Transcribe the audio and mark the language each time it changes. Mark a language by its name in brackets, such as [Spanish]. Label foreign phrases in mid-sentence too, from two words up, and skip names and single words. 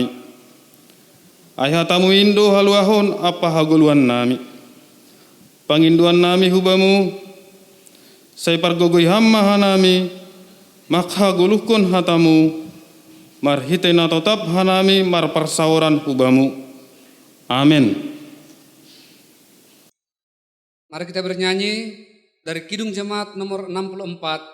[Batak Simalungun] Ai hatamu indo haluahon apa haguluan nami. Panginduan nami hubamu. Sai pargogoi hamma hanami. Mak haguluhkon hatamu. Marhitena tetap hanami mar persawaran hubamu. Amin. [Indonesian] Mari kita bernyanyi dari Kidung Jemaat nomor 64.